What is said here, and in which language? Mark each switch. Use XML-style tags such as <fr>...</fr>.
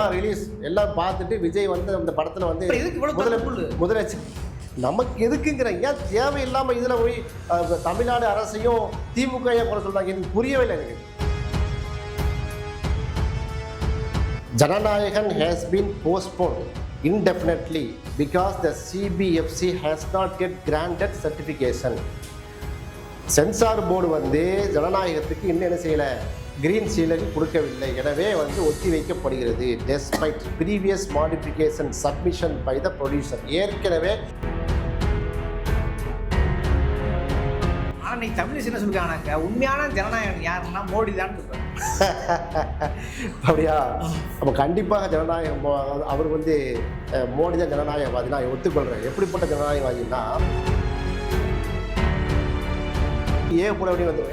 <ta>Release எல்லாம் பார்த்துட்டு விஜய் வந்து அந்த படத்துல வந்து எதுக்கு இவ்வளவு முதலமைச்சர் நமக்கு எதுக்குங்கிற ஏன் தேவையில்லாம இதுல போய் தமிழ்நாடு அரசையும் திமுக குறை சொல்றாங்க, எனக்கு புரியவே இல்லை. எனக்கு</ta> <en>Jananayagan has been postponed indefinitely because the CBFC has not yet granted certification.</en> <ta>Censor board வந்து ஜனநாயகத்துக்கு இன்னும் என்ன செய்யல, கிரீன் சீலர் கொடுக்கவில்லை. எனவே வந்து ஒத்தி வைக்கப்படுகிறது.</ta> <en>despite previous modification submission by the producer.</en> <ta>ஏற்கனவே ஆனா நீ தமிழ் என்ன சொல்லிருக்காங்க, உண்மையான ஜனநாயகம் யாருன்னா மோடி தான் சொல்றாங்க. அப்படியா? அப்போ கண்டிப்பாக ஜனநாயகம் அவர் வந்து மோடி தான் ஜனநாயகவாதி. நான் ஒத்துக்கொள்கிறேன். எப்படிப்பட்ட ஜனநாயகவாதின்னா போட வேண்டிய வந்துடும்.</ta>